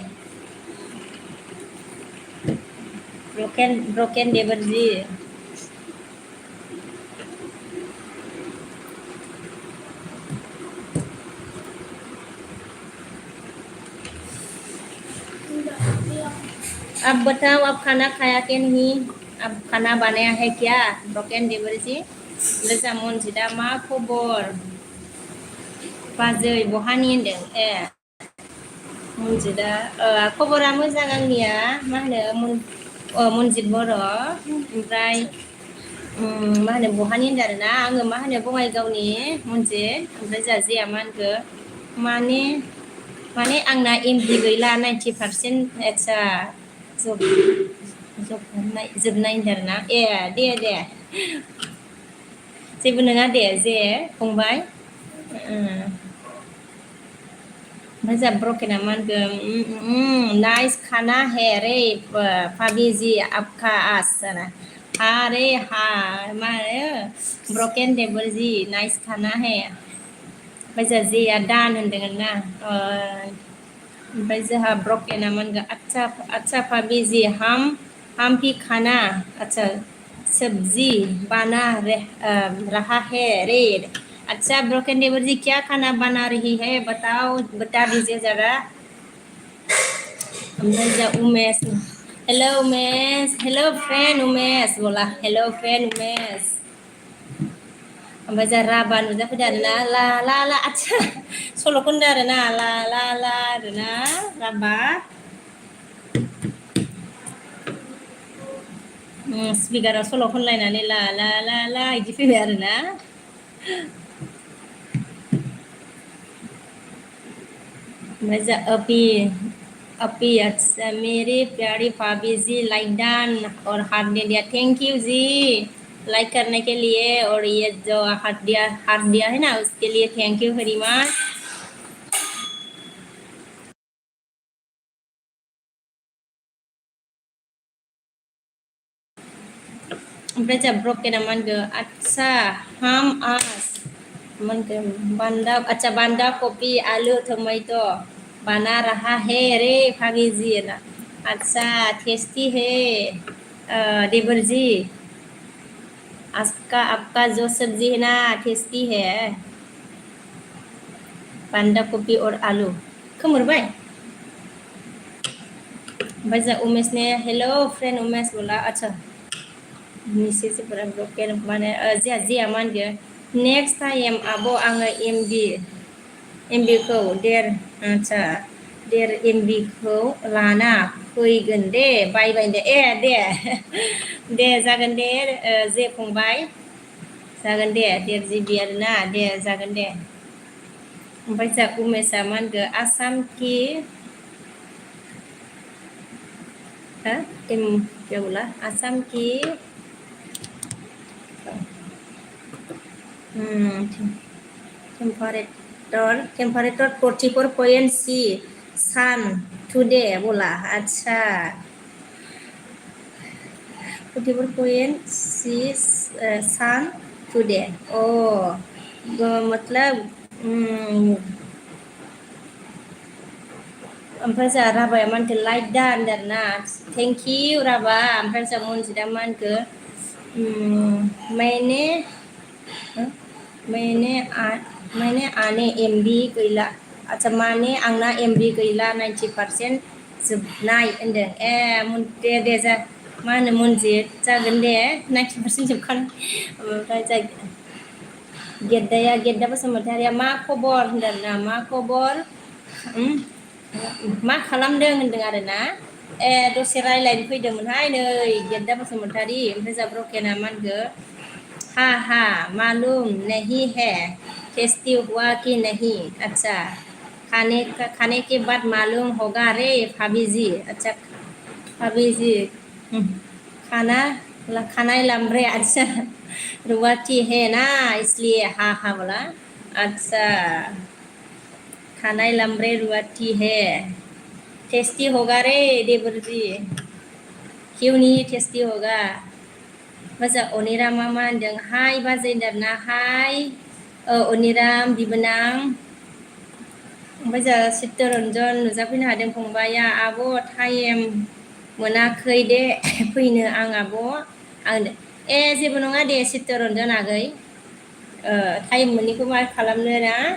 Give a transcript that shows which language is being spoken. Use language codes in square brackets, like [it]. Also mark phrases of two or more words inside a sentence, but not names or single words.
[hi] ब्रोकन देवर जी अब बताओ आप खाना खाया कि नहीं अब खाना बनाया है क्या ब्रोकन देवर जी लोजा [brx] मनजिदा मा खबर बाजै बहानि होनदों ए मनजिदा खबरा मोजां आंनिया मा होनो मनजित बर' ओमफ्राय मा होनो बहानि होनदों आरोना आङो मा होनो बङाइगावनि मनजित ओमफ्राय जोंहा जिया मा होनखो माने आंना एमबि गैला 90% आदसा जोबनाय होनदों आरोना ए दे जेबो नङा दे जे फंबाय ओमफ्राय जोंहा ब्रकेना मा होनगोन [hi] नाइस खाना है रे भाभी जी आपका आस हाँ रे हाँ [brx] मा होनो [hi] ब्रकेन देवर जी नाइस खाना है [brx] ओमफ्राय जोंहा जेया दान होनदों ना ओमफ्राय जोंहा ब्रकेना मा होनगोन [hi] अच्छा भाभी जी हम भी खाना अच्छा सब्जी बना रहा है रे अच्छा ब्रोकन देवर जी क्या खाना बना रही है बताओ बता दीजिए जरा [brx] ओमफ्राय जा [hi] उमेश हेलो उमेश [en] hello friend [hi] उमेश बोला [en] hello friend [hi] उमेश [brx] ओमफ्राय जा राभा नुजाफैदों आरोना ला ला ला आदसा सल' खनदों आरोना ला ला ला आरोना राभा स्पिकाराव सल' खनलायनानै ला ला ला ला बिदि फैबाय आरोना ओमफ्राय जा अपी [hi] अच्छा मेरी प्यारी भाभी जी लाइक डन और हाथ दे दिया [en] thank you [hi] जी लाइक करने के लिए और ये जो हाथ दिया है ना उसके लिए [en] thank you very much [brx] ओमफ्राय जा ब्रकेना मा होनगोन आदसा [hi] हम आस [brx] मा होनगोन [hi] बान्दा कपि आलु टमेट' बना रहा है रे भाभी जी अच्छा टेस्टी है देवर जी आपका जो सब्जी है ना टेस्टी है [brx] बान्दा कपि और आलु खोमोरबाय ओमफ्राय जा उमेश ने [en] hello friend [brx] उमेश बोला अच्छा निसे जेफोरा ब्रकेन माने जिया मा होनगोन [en] next time [brx] आब' आङो एमबिखौ आदसा एमबिखौ लाना फैगोन दे बायबाय दे दे जागोन दे जे फंबाय जागोन दे 1.5 GB आरोना दे जागोन दे ओमफ्राय जा उमेशआ मा होनगोन आसाम कि [hi] क्या बोला आसाम की टेम्पारेचर 44.C [en] sun today [hi] बोला अच्छा [brx] 44.C [en] sun today [brx] ओ मतलब ओमफ्राय जोंहा राभाया मा होनखो लाइक दा होनदों आरोना [en] thank you [brx] राभा ओमफ्राय जोंहा मनजिदा मा होनखो [hi] मैंने मैंने [brx] आने एमबि गैला आदसा माने आंना एमबि गैला 90% जोबनाय होनदों दे जा मा होनो मनजित जागोन दे 90% जोबखानाय ओमफ्राय जा गेद्दा बसुमतारिया मा खबर होनदों ना मा खबर मा खालामदों होनदों आरोना दसे रायज्लायनो फैदोंमोनहाय नै गेद्दा बसुमतारी ओमफ्राय जा ब्रकेना मा होनखो [hi] हाँ मालूम नहीं है टेस्टी हुआ कि नहीं अच्छा खाने के बाद मालूम होगा रे भाभी जी अच्छा भाभी जी खाना लम्बरे अच्छा रुआती है ना इसलिए हाँ बोला अच्छा खाना लम्बरे रुआती है टेस्टी होगा रे देबरजी किउनि टेस्टी होगा [brx] बाजा अनिरामा मा होनदों हाय बाजै होनदोंना हाय अनिराम बिबोनां ओमफ्राय जोंहा चित्तरन्जन नुजाफैनो हादों फंबाया आब' टाइम मोनाखै दे फैनो आं आब' आं जेबो नङा दे चित्तरन्जन आगै टाइम मोनैखौ मा खालामनो ना